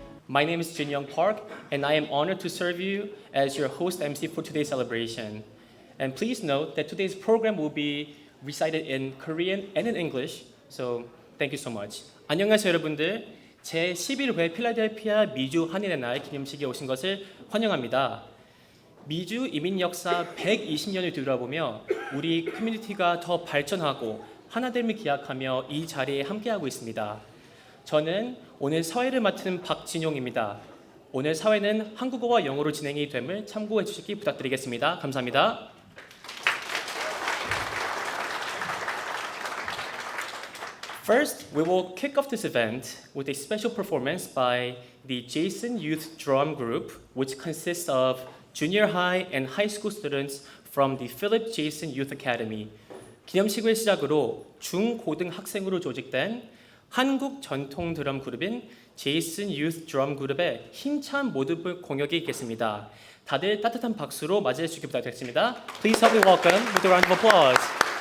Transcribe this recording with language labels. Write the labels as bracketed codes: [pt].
[en] My name is Jin Young Park, and I am honored to serve you as your host MC for today's celebration. And please note that today's program will be recited in Korean and in English, so thank you so much. [ko] 안녕하세요, 여러분들. 제11회 필라델피아 미주 한인의 날 기념식에 오신 것을 환영합니다. 미주 이민 역사 120년을 뒤돌아보며 우리 커뮤니티가 더 발전하고 하나됨을 기약하며 이 자리에 함께하고 있습니다. 저는 오늘 사회를 맡은 박진용입니다. 오늘 사회는 한국어와 영어로 진행이 됨을 참고해 주시기 부탁드리겠습니다. 감사합니다. [en] First, we will kick off this event with a special performance by the Jason Youth Drum Group, which consists of junior high and high school students from the Philip Jason Youth Academy. [ko] 기념식을 시작으로 중고등학생으로 조직된 한국 전통 드럼 그룹인 제이슨 유스 드럼 그룹의 힘찬 모습을 공연이 있겠습니다. 다들 따뜻한 박수로 맞이해 주시기 부탁드리겠습니다. [en] Please help me welcome with a round of applause.